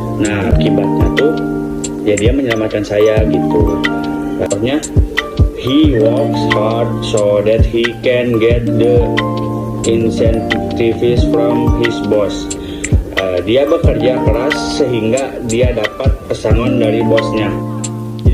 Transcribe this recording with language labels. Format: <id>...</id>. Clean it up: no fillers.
<id>Nah, akibatnya tuh ya dia menyelamatkan saya gitu. Contohnya,</id> <en>he works hard so that he can get the incentives from his boss.</en> <id>Dia bekerja keras sehingga dia dapat pesangon dari bosnya. Jadi</id>